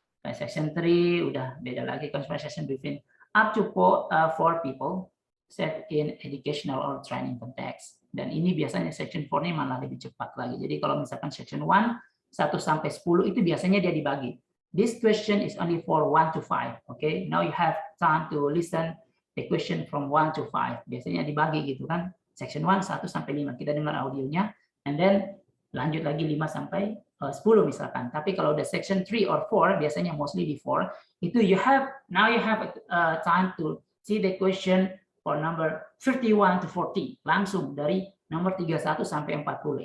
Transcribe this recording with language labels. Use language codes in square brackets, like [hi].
[id] Section 3 udah beda lagi, [en] conversation between up to 4 people set in educational or training context. [id] Dan ini biasanya section 4 ini malah lebih cepat lagi. Jadi kalau misalkan section 1, 1 sampai 10 itu biasanya dia dibagi. [en] This question is only for 1 to 5. Okay, now you have time to listen the question from 1 to 5. [id] Biasanya dibagi gitu kan. Section 1, 1 sampai 5. Kita dengar audionya. And then lanjut lagi 5 sampai 10 misalkan. Tapi kalau udah section 3 or 4, biasanya mostly di 4, itu [en] you have time to see the question for number 31 to 40, [id] langsung dari nomor 31 sampai 40.